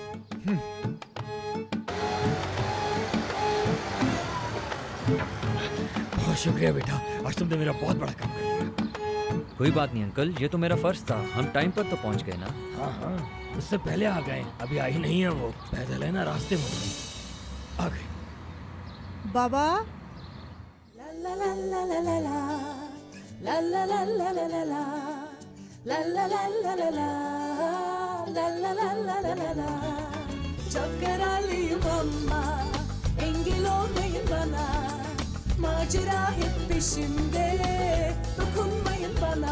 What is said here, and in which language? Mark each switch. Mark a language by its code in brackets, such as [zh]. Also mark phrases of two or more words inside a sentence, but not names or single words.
[hi] बहुत शुक्रिया बेटा, आज तुमने मेरा बहुत बड़ा काम कर दिया। कोई बात नहीं अंकल, ये तो मेरा फर्ज था। हम टाइम पर तो पहुंच गए ना। हाँ हाँ, उससे पहले आ गए। अभी आई नहीं है, वो पैदल है ना, रास्ते में आ गई। बाबा [tr] engel olmayın bana, macera hep peşimde, dokunmayın bana.